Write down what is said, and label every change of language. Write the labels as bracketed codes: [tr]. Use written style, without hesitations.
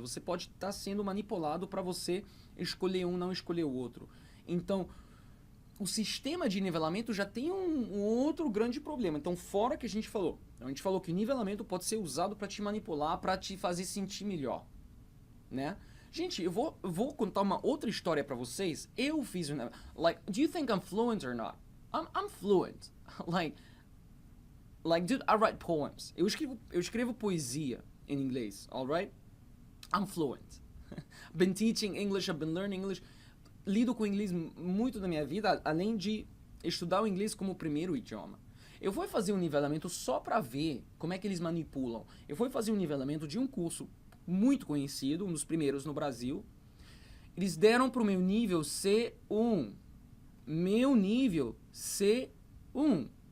[pt] Você pode estar sendo manipulado para você escolher um, não escolher o outro. Então, o sistema de nivelamento já tem um outro grande problema. Então, fora que a gente falou que o nivelamento pode ser usado para te manipular, para te fazer sentir melhor, né? Gente, eu vou contar uma outra história para vocês. Eu fiz [en] like, do you think I'm fluent or not? I'm fluent. Like, dude, I write poems. [pt] Eu escrevo poesia em inglês, alright? [en] I'm fluent. Been teaching English, I've been learning English. [pt] Lido com inglês muito na minha vida, além de estudar o inglês como primeiro idioma. Eu fui fazer um nivelamento só para ver como é que eles manipulam. Eu fui fazer um nivelamento de um curso muito conhecido, um dos primeiros no Brasil. Eles deram pro meu nível C1. Meu nível C1.